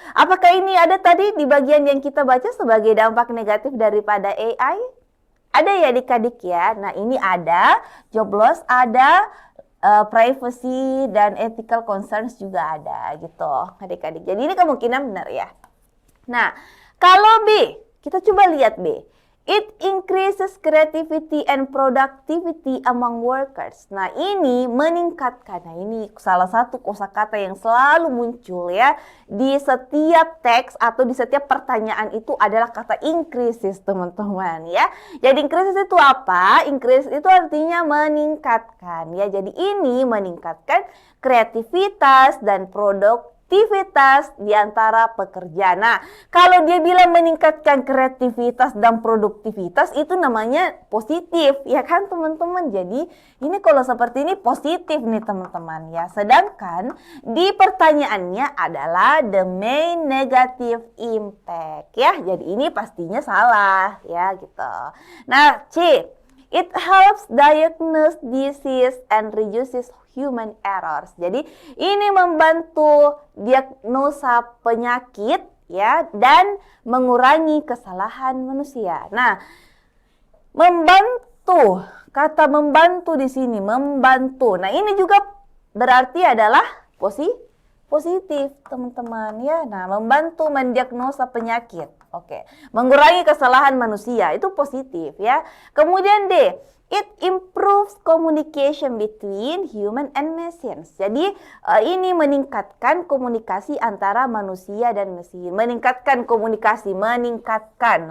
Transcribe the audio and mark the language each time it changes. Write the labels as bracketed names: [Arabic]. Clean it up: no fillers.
[Indonesian] Apakah ini ada tadi di bagian yang kita baca sebagai dampak negatif daripada AI? Ada ya adik-adik ya. Nah, ini ada job loss, ada privacy dan ethical concerns juga ada gitu adik-adik. Jadi ini kemungkinan benar ya. Nah, kalau B, kita coba lihat B. [English] It increases creativity and productivity among workers. [Indonesian] Nah, ini meningkatkan. Nah, ini salah satu kosakata yang selalu muncul ya di setiap teks atau di setiap pertanyaan itu adalah kata increases, teman-teman ya. Jadi increases itu apa? Increase itu artinya meningkatkan ya. Jadi ini meningkatkan kreativitas dan produktivitas di antara pekerja. Nah, kalau dia bilang meningkatkan kreativitas dan produktivitas itu namanya positif, ya kan teman-teman? Jadi ini kalau seperti ini positif nih teman-teman ya. Sedangkan di pertanyaannya adalah [English] the main negative impact [Indonesian] ya. Jadi ini pastinya salah ya gitu. Nah, C. [English] It helps diagnose disease and reduces human errors. [Indonesian] Jadi ini membantu diagnosa penyakit ya dan mengurangi kesalahan manusia. Nah, membantu, kata membantu di sini membantu. Nah, ini juga berarti adalah positif, teman-teman ya. Nah, membantu mendiagnosa penyakit. Oke, mengurangi kesalahan manusia itu positif ya. Kemudian [English] D, it improves communication between human and machines. [Indonesian] Jadi ini meningkatkan komunikasi antara manusia dan mesin. Meningkatkan komunikasi, meningkatkan.